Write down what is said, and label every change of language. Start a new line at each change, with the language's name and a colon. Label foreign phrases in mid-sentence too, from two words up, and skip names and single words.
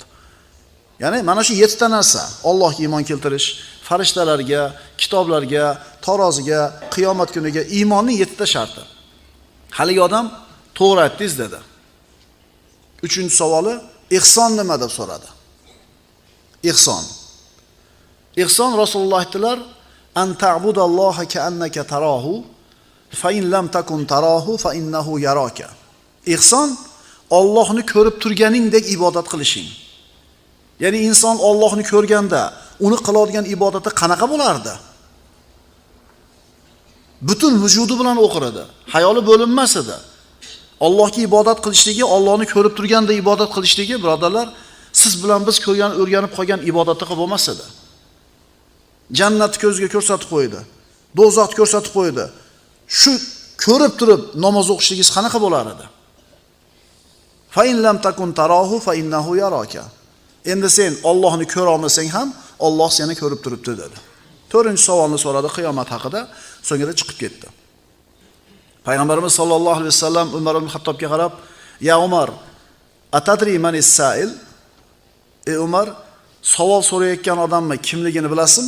Uzbek: Ya'ni mana shu 7 ta narsa: Allohga iymon keltirish, farishtalarga, kitoblarga, taroziga, qiyomat kuniga iymonning 7 ta sharti. Haligi odam to'g'ri aytdingiz dedi. 3-savoli, ihson nima deb so'radi. Ihson. Ihson Rasululloh aytdilar,
Arabic: أن تعبد الله كأنك تراه فإن لم تكن تراه فإنه يراك.
Uzbek: Ihson Allohni ko'rib turganingdek ibodat qilishing. Ya'ni inson Allohni ko'rganda uni qiladigan ibodati qanaqa bo'lardi? Butun vujudi bilan o'qiradi. Hayoli bo'linmas edi. Allohga ibodat qilishligi, Allohni ko'rib turganda ibodat qilishligi, birodarlar, siz bilan biz ko'rgan, o'rganib qolgan ibodatga bo'lmas edi. Jannatni ko'zga ko'rsatib qo'ydi. Do'zaxni ko'rsatib qo'ydi. Shu ko'rib turib namoz o'qishligingiz qanaqa bo'lar edi?
Arabic: فإن لم تكن تراه فإنه يراك.
Uzbek: Endi sen Allohni ko'ra olmasang ham, Alloh seni ko'rib turibdi dedi. 4-savolni so'radi qiyomat haqida, so'ngra chiqib ketdi. Payg'ambarimiz
Arabic: صلى الله عليه وسلم
Uzbek: Umar ibn Xattobga qarab,
Arabic: "يا عمر أتدري من السائل?"
Uzbek: Ey Umar, savol so'rayotgan odamni kimligini bilasizmi?